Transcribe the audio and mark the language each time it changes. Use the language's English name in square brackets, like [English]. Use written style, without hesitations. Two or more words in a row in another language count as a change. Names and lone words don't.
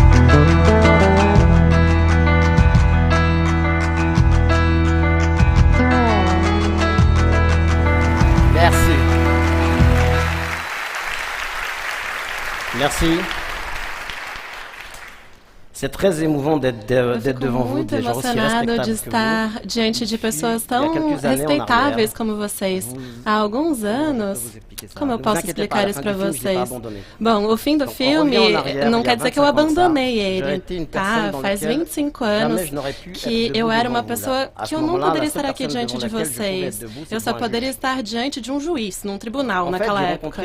[French] Merci. Merci. C'est très émouvant d'être devant vous, [Portuguese] Muito [French] des gens aussi [Portuguese] emocionado de [French] respectables que [Portuguese] estar [French] vous. [Portuguese] diante de pessoas [French] Il y a [Portuguese] tão [French] quelques années, en [Portuguese] respeitáveis [French] arrière, [Portuguese] como vocês. [French] vous- [Portuguese] Há alguns anos, como eu posso explicar isso para vocês? Bom, o fim do filme não quer dizer que eu abandonei ele, tá? Faz 25 anos que eu era uma pessoa que eu não poderia estar aqui diante de vocês. Eu só poderia estar diante de um juiz, num tribunal naquela época.